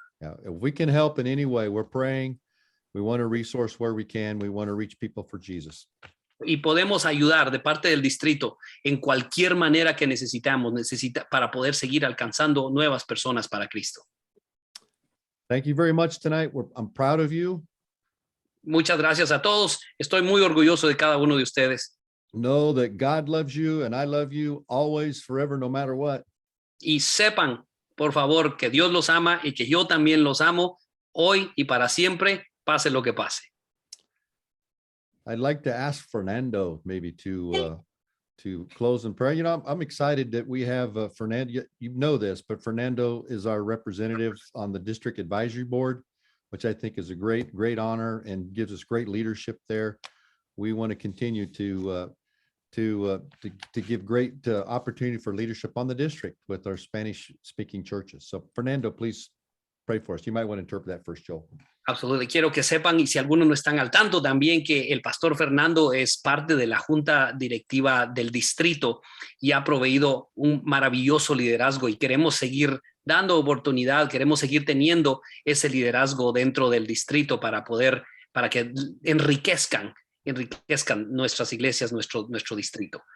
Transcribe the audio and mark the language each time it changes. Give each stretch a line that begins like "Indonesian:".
English: Yeah, if we can help in any way, we're praying. We want to resource where we can. We want to reach people for Jesus.
Spanish: Y podemos ayudar de parte del distrito en cualquier manera que necesitamos para poder seguir alcanzando nuevas personas para Cristo.
English: Thank you very much tonight. I'm proud of you.
Spanish: Muchas gracias a todos. Estoy muy orgulloso de cada uno de ustedes.
English: Know that God loves you and I love you always, forever, no matter what.
Spanish: Y sepan, por favor, que Dios los ama y que yo también los amo hoy y para siempre, pase lo que pase.
English: I'd like to ask Fernando maybe to close in prayer. You know, I'm excited that we have Fernando. You know this, but Fernando is our representative on the district advisory board, which I think is a great honor and gives us great leadership there. We want to continue to give great opportunity for leadership on the district with our Spanish-speaking churches. So Fernando, please pray for us. You might want to interpret that first, Joel.
Spanish: Absolutamente. Quiero que sepan, y si algunos no están al tanto, también que el pastor Fernando es parte de la junta directiva del distrito y ha proveído un maravilloso liderazgo y queremos seguir dando oportunidad, queremos seguir teniendo ese liderazgo dentro del distrito para que enriquezcan nuestras iglesias, nuestro distrito.